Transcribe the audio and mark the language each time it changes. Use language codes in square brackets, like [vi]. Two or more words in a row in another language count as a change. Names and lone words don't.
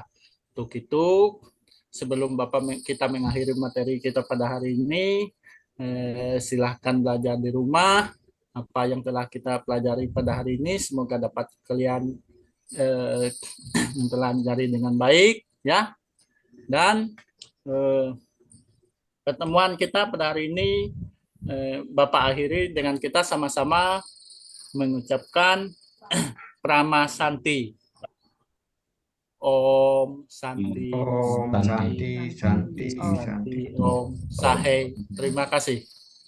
[id] Untuk itu sebelum Bapak kita mengakhiri materi kita pada hari ini, silahkan belajar di rumah apa yang telah kita pelajari pada hari ini, semoga dapat kalian mempelajari dengan baik ya. Dan pertemuan kita pada hari ini Bapak akhiri dengan kita sama-sama mengucapkan Prama Santi. [sa] Om Santi. Om Santi, Santi, Santi. Om Sahe. [id] Terima kasih.